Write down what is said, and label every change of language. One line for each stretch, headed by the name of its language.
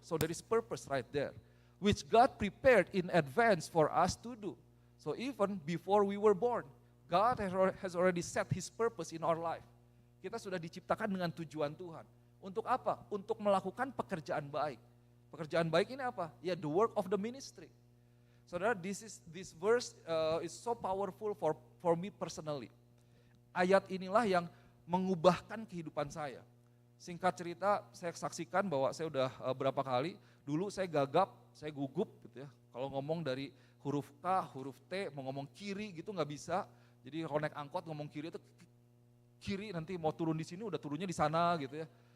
English: So there is purpose right there, which God prepared in advance for us to do. So even before we were born, God has already set His purpose in our life.
Indonesian: Kita sudah diciptakan dengan tujuan Tuhan. Untuk apa? Untuk melakukan pekerjaan baik. Pekerjaan baik ini apa?
English: Ya, the work of the ministry. Saudara, this verse is so powerful for me personally.
Indonesian: Ayat inilah yang mengubahkan kehidupan saya. Singkat cerita, saya saksikan bahwa saya udah berapa kali, dulu saya gagap, saya gugup gitu ya. Kalau ngomong dari huruf K, huruf T, mau ngomong kiri gitu nggak bisa. Jadi kalau naik angkot ngomong kiri itu kiri, nanti mau turun di sini udah turunnya di sana gitu ya.